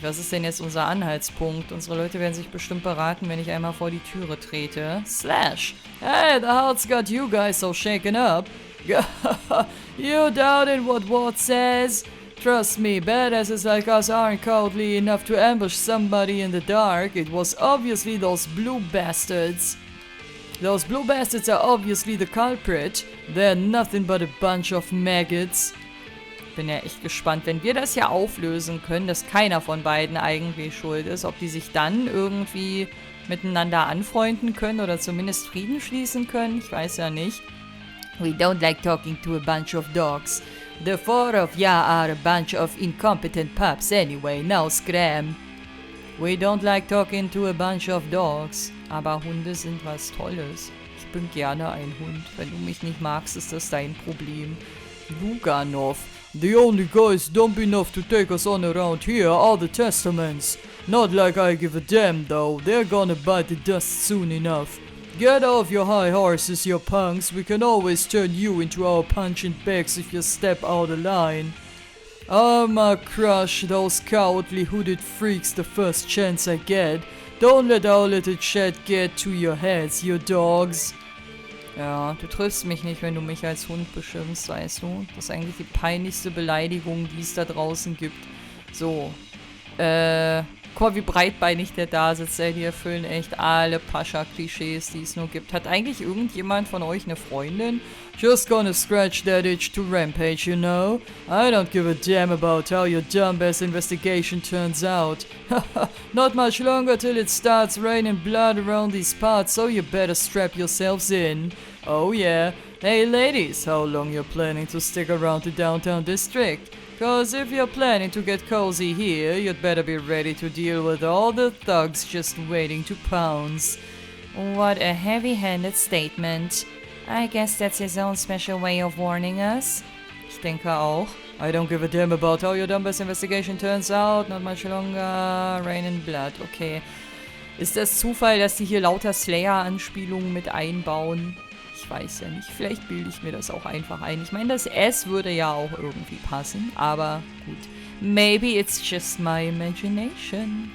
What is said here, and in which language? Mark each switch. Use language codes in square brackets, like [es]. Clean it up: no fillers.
[de] Was ist denn jetzt unser Anhaltspunkt? Unsere Leute werden sich bestimmt beraten, wenn ich einmal vor die Türe trete. [en] Slash! Hey, the hell's got you guys so shaken up? You doubting what Ward says? Trust me, badasses like us aren't cowardly enough to ambush somebody in the dark. It was obviously those blue bastards. Those blue bastards are obviously the culprit. They're nothing but a bunch of maggots. [de] Bin ja echt gespannt, wenn wir das ja auflösen können, dass keiner von beiden eigentlich schuld ist, ob die sich dann irgendwie miteinander anfreunden können oder zumindest Frieden schließen können. Ich weiß ja nicht. [en] We don't like talking to a bunch of dogs. The four of ya are a bunch of incompetent pups anyway, now scram. We don't like talking to a bunch of dogs. [de] Aber Hunde sind was Tolles. Ich bin gerne ein Hund. Wenn du mich nicht magst, ist das dein Problem. [en] Luganov. The only guys dumb enough to take us on around here are the Testaments. Not like I give a damn though, they're gonna bite the dust soon enough. Get off your high horses, you punks, we can always turn you into our punching bags if you step out of line. I'ma crush those cowardly hooded freaks the first chance I get. Don't let our little chat get to your heads, you dogs. [de] Ja, du triffst mich nicht, wenn du mich als Hund beschimpfst, weißt du? Das ist eigentlich die peinlichste Beleidigung, die es da draußen gibt. So. Guck mal, wie breitbeinig der da sitzt, ey. Die erfüllen echt alle Pascha-Klischees, die es nur gibt. Hat eigentlich irgendjemand von euch eine Freundin? [en] Just gonna scratch that itch to rampage, you know? I don't give a damn about how your dumbass investigation turns out. Not much longer till it starts raining blood around these parts, so you better strap yourselves in. Oh yeah. Hey ladies, how long you planning to stick around the downtown district? Cause if you're planning to get cozy here, you'd better be ready to deal with all the thugs just waiting to pounce. What a heavy-handed statement. I guess that's his own special way of warning us. [de] Ich denke auch. [en] I don't give a damn about how your dumbass investigation turns out. Not much longer. Rain and blood. Okay. [de] Ist das Zufall, dass die hier lauter Slayer-Anspielungen mit einbauen? Ich weiß ja nicht. Vielleicht bilde ich mir das auch einfach ein. Ich meine, das S würde ja auch irgendwie passen. Aber gut. [en] Maybe it's just my imagination.